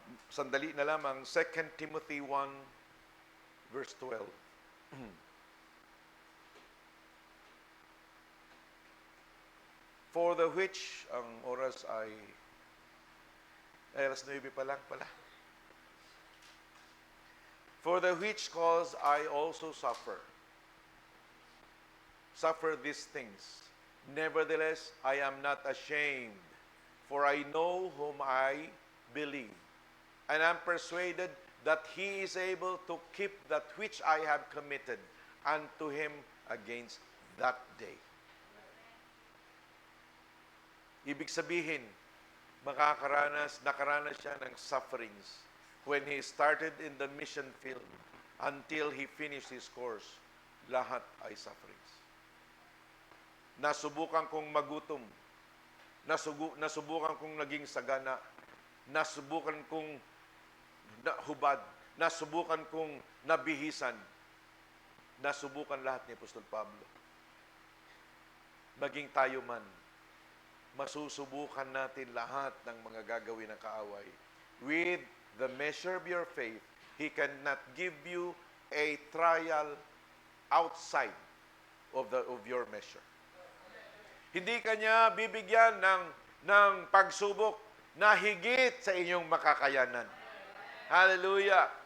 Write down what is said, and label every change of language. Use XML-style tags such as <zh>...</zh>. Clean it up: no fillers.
<tl>Sandali na lamang, 2 Timothy 1, verse 12.</tl> <en>For the which,</en> <tl>ang oras ay alas 9 pa lang pala.</tl> <en>For the which cause I also suffer these things. Nevertheless, I am not ashamed, for I know whom I believe, and am persuaded that He is able to keep that which I have committed unto Him against that day.</en> <tl>Ibig sabihin, nakaranas siya ng</tl> <en>sufferings when he started in the mission field until he finished his course.</en> <tl>Lahat ay sufferings. Nasubukan kong magutom. Nasubukan kong naging sagana. Nasubukan kong hubad. Nasubukan kong nabihisan. Nasubukan lahat ni Apostol Pablo. Maging tayo man, masusubukan natin lahat ng mga gagawin ng kaaway.</tl> <en>With the measure of your faith, He cannot give you a trial outside of your measure.</en> <tl>Hindi kanya bibigyan ng pagsubok na higit sa inyong makakayanan. Hallelujah!</tl>